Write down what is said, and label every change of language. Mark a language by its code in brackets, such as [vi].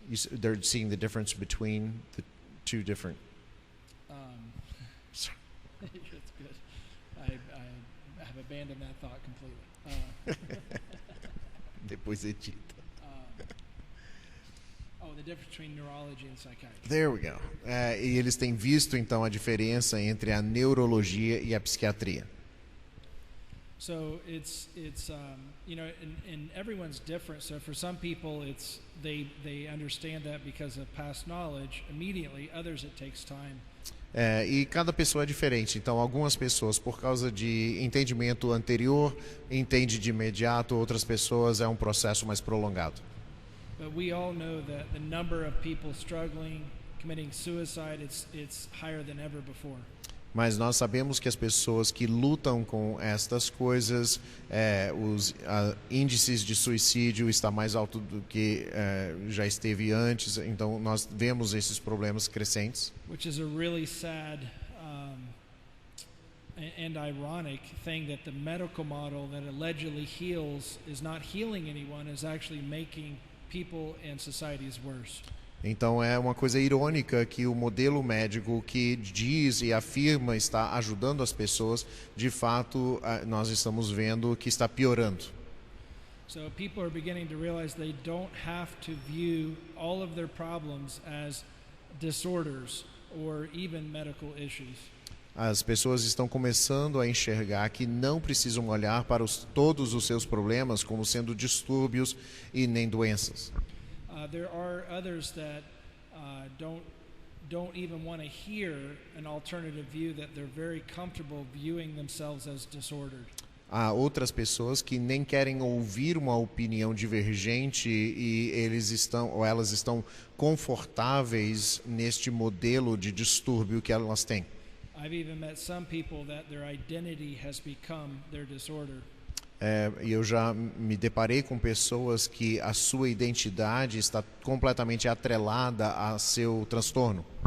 [en] They're seeing the difference between the two different. It's good. I have abandoned that thought completely. [pt] Depois edita. [en] The difference between neurology and psychiatry. There we go. [pt] E eles têm visto então a diferença entre a neurologia e a psiquiatria. [en] So it's you know, and everyone's different. So for some people, they understand that because of past knowledge immediately. Others, it takes time. [pt] E cada pessoa é diferente. Então, algumas pessoas, por causa de entendimento anterior, entende de imediato. Outras pessoas é um processo mais prolongado. [en] But we all know that the number of people struggling, committing suicide, it's higher than ever before. [pt] Mas nós sabemos que as pessoas que lutam com estas coisas, os índices de suicídio está mais alto do que já esteve antes. Então nós vemos esses problemas crescentes. [en] Which is a really sad and ironic thing, that the medical model that allegedly heals is not healing anyone, is actually making people and societies worse. [pt] Então é uma coisa irônica que o modelo médico que diz e afirma estar ajudando as pessoas, de fato nós estamos vendo que está piorando. [en] So people are beginning to realize they don't have to view all of their problems as disorders or even medical issues. [pt] As pessoas estão começando a enxergar que não precisam olhar para todos os seus problemas como sendo distúrbios e nem doenças. [en] There are others that don't even want to hear an alternative view, that they're very comfortable viewing themselves as disordered. [pt] Há outras pessoas que nem querem ouvir uma opinião divergente e elas estão confortáveis neste modelo de distúrbio que elas têm. [en] I've even met some people that their identity has become their disorder. [pt] E eu já me deparei com pessoas que a sua identidade está completamente atrelada a seu transtorno.